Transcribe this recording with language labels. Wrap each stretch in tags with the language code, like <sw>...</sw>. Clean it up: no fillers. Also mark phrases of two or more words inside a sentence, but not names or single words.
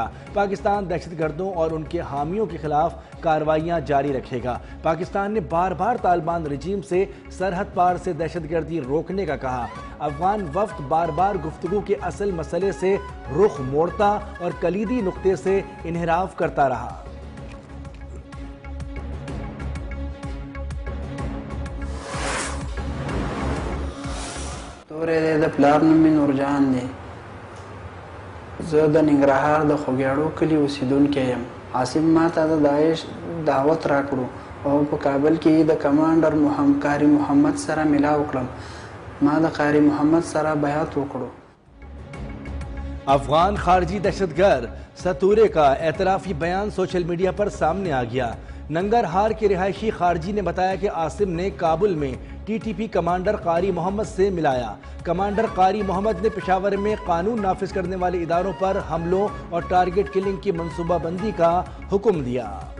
<ur>پاکستان دہشت گردوں اور ان کے حامیوں کے خلاف کارروائیاں جاری رکھے گا. پاکستان نے بار بار طالبان رجیم سے سرحد پار سے دہشت گردی روکنے کا کہا. افغان وفد بار بار گفتگو کے اصل مسئلے سے رخ موڑتا اور کلیدی نقطے سے انحراف کرتا رہا.</ur> <ps>تورې دی د پلار نوم مې نورجان دی. زه د ننګرهار د خوږیاړو کلي اوسېدونکی یم. عاصم ما ته د داعش دعوت راکړو او په کابل کې د کمانډر قاری محمد سره ملاو کړم. ما د قاری محمد سره بیعت وکړو.</ps> <ur>افغان خارجی دہشت گرد ستورے کا اعترافی بیان سوشل میڈیا پر سامنے آ گیا. ننگرہار کے رہائشی خارجی نے بتایا کہ عاصم نے کابل میں ٹی ٹی پی کمانڈر قاری محمد سے ملایا. کمانڈر قاری محمد نے پشاور میں قانون نافذ کرنے والے اداروں پر حملوں اور ٹارگٹ کلنگ کی منصوبہ بندی کا حکم دیا.</ur>